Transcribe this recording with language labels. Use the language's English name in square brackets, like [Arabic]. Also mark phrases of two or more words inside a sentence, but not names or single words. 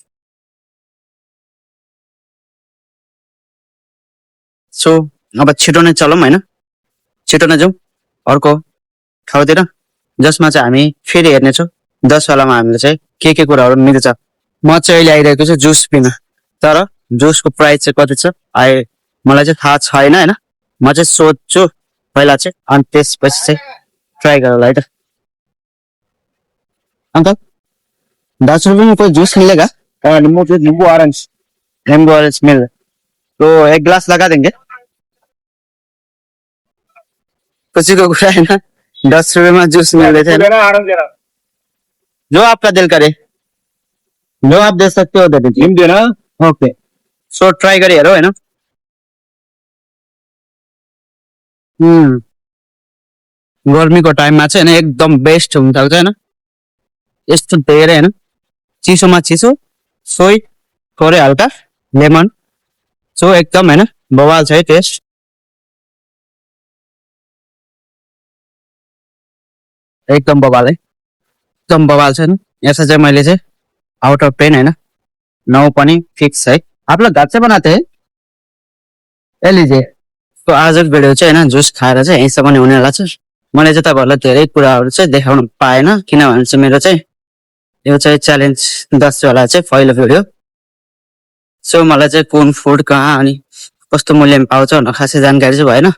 [Nepali] सो अब छिटो नै चलौँ होइन, छिटो नै जाउँ अर्को ठाउँतिर जसमा चाहिँ हामी फेरि हेर्नेछौँ 10 वालामा हामीले चाहिँ के कुराहरू मिल्छ। म चाहिँ अहिले आइरहेको छु जुस पिन, तर जुसको प्राइस चाहिँ कति छ मलाई चाहिँ थाहा छैन होइन। म चाहिँ सोध्छु पहिला चाहिँ अनि त्यसपछि चाहिँ ट्राई गरौँला है त। [Hindi] अंकल 10 रुपये में कोई जूस मिलेगा? नींबू ऑरेंज। नींबू ऑरेंज मिल तो 1 गिलास लगा देंगे। किसी को गुस्सा है ना, 10 रुपये में जूस मिल रहे थे ना। जो आपका दिल करे, जो आप दे सकते हो दे दीजिए ना। [English] okay so [Hindi] ट्राई करिए हेरो है ना। [Nepali] गर्मीको टाइममा चाहिँ होइन एकदम बेस्ट हुन सक्छ होइन। यस्तो धेरै होइन, चिसोमा चिसो सोही थोरै हल्का लेमन। सो एकदम होइन बवाल छ है टेस्ट, एकदम बवाल है, एकदम बवाल छ होइन। यसो चाहिँ मैले चाहिँ [English] out of [Nepali] 10 होइन 9 पनि फिक्स है। [Hindi] आप लोग घर से बनाते हैं? ए लीजिए। [Nepali] तो आजको भिडियो चाहिँ होइन जुस खाएर चाहिँ यहीँसम्म हुनेवाला छ। मैले चाहिँ तपाईँहरूलाई धेरै कुराहरू चाहिँ देखाउन पाएन किनभने चाहिँ मेरो चाहिँ यो चाहिँ च्यालेन्ज 10 वाला चाहिँ पहिलो भिडियो। सो मलाई चाहिँ कुन फुड कहाँ अनि कस्तो मूल्यमा पाउँछ भनेर खासै जानकारी चाहिँ भएन।